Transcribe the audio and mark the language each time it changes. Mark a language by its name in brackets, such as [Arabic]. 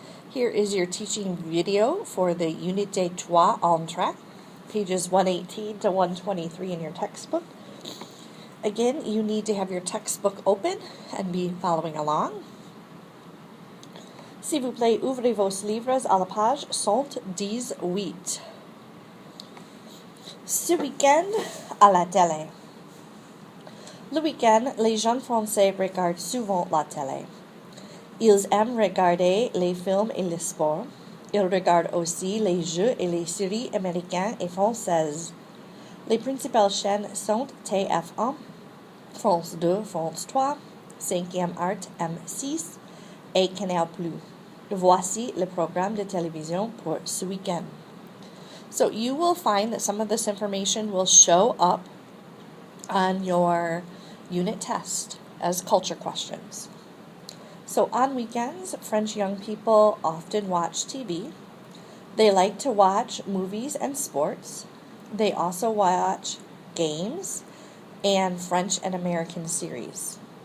[English] Here is your teaching video for the Unité 3 Entracte, pages 118 to 123 in your textbook. Again, you need to have your textbook open and be following along. [French] S'il vous plaît, ouvrez vos livres à la page 118. Ce week-end, à la télé. Le week-end, les jeunes Français regardent souvent la télé. Ils aiment regarder les films et le sport. Ils regardent aussi les jeux et les séries américaines et françaises. Les principales chaînes sont TF1, France 2, France 3, 5e Art M6 et Canal+. Voici le programme de télévision pour ce week-end. [English] So you will find that some of this information will show up on your unit test as culture questions. So on weekends, French young people often watch TV. They like to watch movies and sports. They also watch games and French and American series.